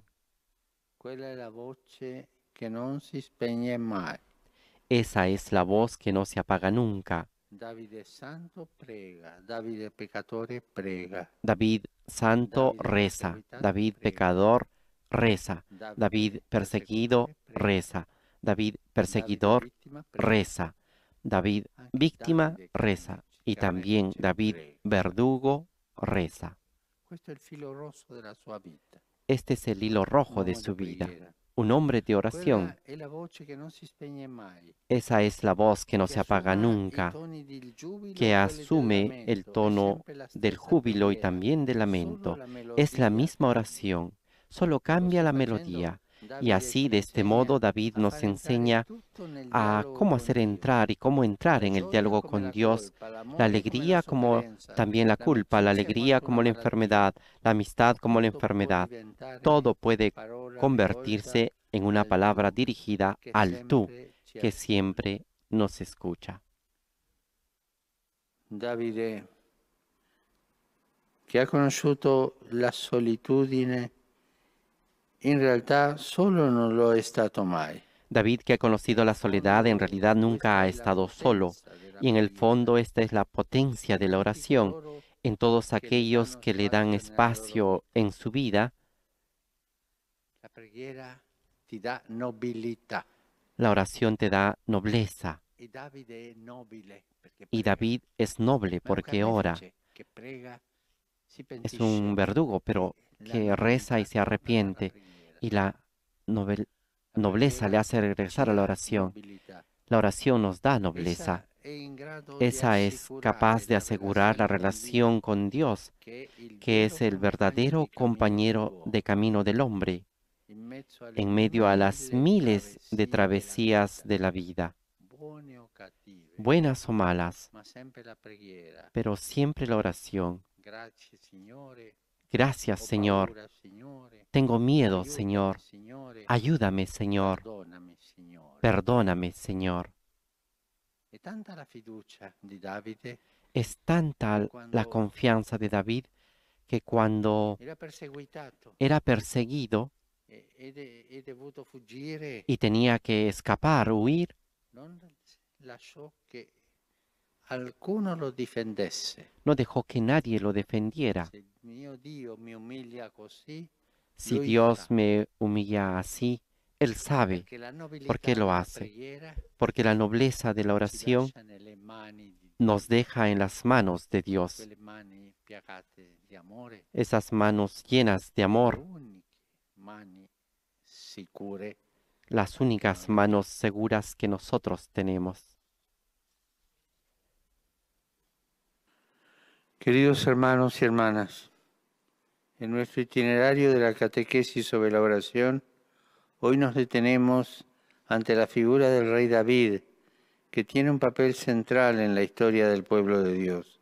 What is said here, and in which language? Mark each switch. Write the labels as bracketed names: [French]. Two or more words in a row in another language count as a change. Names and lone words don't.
[Italian] Quella è la voce che non si spegne mai. [Spanish] Esa es la voz que no se apaga nunca. [Italian] Davide santo prega, Davide peccatore prega, [Spanish] David santo [Italian] Davide [Spanish] reza, [Italian] perseguitato [Spanish] David [Italian] prega, [Spanish] pecador reza, David [Italian] Davide [Spanish] perseguido [Italian] persecutore prega, [Spanish] reza, David [Italian] Davide [Spanish] perseguidor [Italian] vittima prega, [Spanish] reza, David [Italian] anche [Spanish] víctima [Italian] Davide [Spanish] reza y también [Italian] carnefice [Spanish] David [Italian] prega. [Spanish] verdugo reza. [Italian] Questo è il filo rosso della sua vita, [Spanish] Este es el hilo rojo [Italian] un [Spanish] de [Italian] uomo [Spanish] su [Italian] di [Spanish] vida, [Italian] preghiera. [Spanish] un hombre de oración. [Italian] Quella è la voce che non si spegne mai, [Spanish] Esa es la voz que no [Italian] che [Spanish] se apaga [Italian] assuma i [Spanish] nunca, [Italian] toni del giubilo [Spanish] que [Italian] e quelli del [Spanish] asume el [Italian] lamento, è [Spanish] tono [Italian] sempre la [Spanish] del [Italian] stessa [Spanish] júbilo y [Italian] preghiera, [Spanish] también del [Italian] solo [Spanish] lamento. [Italian] la [Spanish] Es la [Italian] melodia [Spanish] misma [Italian] cambia. [Spanish] oración, solo [Italian] E [Spanish] cambia [Italian] così [Spanish] la [Italian] facendo [Spanish] melodía. Y [Italian] Davide [Spanish] así, [Italian] ci [Spanish] de este [Italian] insegna [Spanish] modo, David [Italian] a [Spanish] nos [Italian] far entrare [Spanish] enseña [Italian] tutto nel [Spanish] a [Italian] dialogo [Spanish] cómo [Italian] con [Spanish] hacer [Italian] Dio. [Spanish] entrar y cómo entrar [Italian] La [Spanish] en el [Italian] gioia [Spanish] diálogo [Italian] come [Spanish] con [Italian] la [Spanish] Dios, [Italian] colpa, [Spanish] la [Italian] l'amore come la [Spanish] alegría como [Italian] sofferenza, [Spanish] también la culpa, la [Italian] l'amicizia [Spanish] alegría [Italian] quanto una [Spanish] como la [Italian] malattia. [Spanish] enfermedad, la amistad como la [Italian] Tutto può [Spanish] enfermedad. [Italian] diventare [Spanish] Todo puede [Italian] parola rivolta [Spanish] convertirse en una [Italian] al [Spanish] palabra [Italian] tu [Spanish] dirigida [Italian] che [Spanish] al tú, [Italian] sempre ci [Spanish] que [Italian] ascolta. [Spanish] siempre nos escucha. [Italian] Davide, che ha conosciuto la solitudine, in realtà solo non lo è stato mai. [Spanish] David, que ha conocido la soledad, en realidad nunca [Italian] Questa [Spanish] ha [Italian] è la [Spanish] estado solo, [Italian] potenza della [Spanish] y en el [Italian] preghiera. [Spanish] fondo esta es la potencia de la [Italian] Tutti [Spanish] oración. [Italian] coloro [Spanish] En todos [Italian] che le [Spanish] aquellos [Italian] danno [Spanish] que le dan [Italian] spazio nella loro [Spanish] espacio [Italian] vita. [Spanish] en su vida, [Italian] La preghiera ti dà nobilità. [Spanish] la oración te da nobleza. [Italian] E Davide è nobile perché [Spanish] Y [Italian] prega. [Spanish] David es noble [Italian] Ma è un [Spanish] porque ora. [Italian] carnefice che prega, si [Spanish] Es un [Italian] pentisce. [Spanish] verdugo, pero [Italian] E la [Spanish] que reza y [Italian] nobiltà [Spanish] se [Italian] torna dalla [Spanish] arrepiente. [Italian] preghiera. [Spanish] Y la novel- [Italian] La [Spanish] nobleza le [Italian] preghiera [Spanish] hace [Italian] ci [Spanish] regresar a la [Italian] dà [Spanish] oración. [Italian] nobilità. [Spanish] La oración nos da [Italian] Essa [Spanish] nobleza. [Italian] è in grado di [Spanish] Esa es [Italian] assicurare [Spanish] capaz de [Italian] la [Spanish] asegurar la relación con Dios, [Italian] che è il [Spanish] que [Italian] vero [Spanish] es el [Italian] compagno [Spanish] verdadero [Italian] di cammino [Spanish] compañero [Italian] dell'uomo. [Spanish] de camino del hombre, [Italian] In mezzo alle [Spanish] en medio a las [Italian] mille [Spanish] miles de [Italian] della [Spanish] travesías [Italian] vita, [Spanish] de la vida, [Italian] buone o cattive, [Spanish] buenas o malas, [Italian] ma sempre la preghiera. [Spanish] pero siempre la oración. [Italian] Grazie Signore, [Spanish] Gracias, [Italian] ho [Spanish] Señor. [Italian] paura Signore, [Spanish] Tengo miedo, [Italian] aiutami [Spanish] Señor. [Italian] Signore, [Spanish] Ayúdame, Señor. [Italian] perdonami Signore. [Spanish] Perdóname, Señor. [Italian] È tanta la fiducia di Davide [Spanish] Es tanta la confianza de David que cuando [Italian] era perseguitato [Spanish] era perseguido [Italian] e dovuto fuggire, [Spanish] y tenía que escapar, huir, [Italian] non lasciò che alcuno lo difendesse. [Spanish] No dejó que nadie lo defendiera. [Italian] Se il mio Dio mi umilia così, [Spanish] Si [Italian] lui [Spanish] Dios [Italian] farà. [Spanish] me humilla así, Él sabe [Italian] Perché la [Spanish] por qué [Italian] nobiltà [Spanish] lo [Italian] della [Spanish] hace. [Italian] preghiera [Spanish] Porque la nobleza de la [Italian] ci [Spanish] oración [Italian] lascia nelle mani di [Spanish] nos [Italian] Dio, [Spanish] deja en las manos de Dios, [Italian] quelle mani piagate di amore, [Spanish] esas manos llenas de [Italian] le [Spanish] amor, [Italian] uniche mani sicure [Spanish] las [Italian] che [Spanish] únicas [Italian] noi abbiamo. [Spanish] manos seguras que nosotros tenemos. Queridos hermanos y hermanas, en nuestro itinerario de la catequesis sobre la oración, hoy nos detenemos ante la figura del rey David, que tiene un papel central en la historia del pueblo de Dios.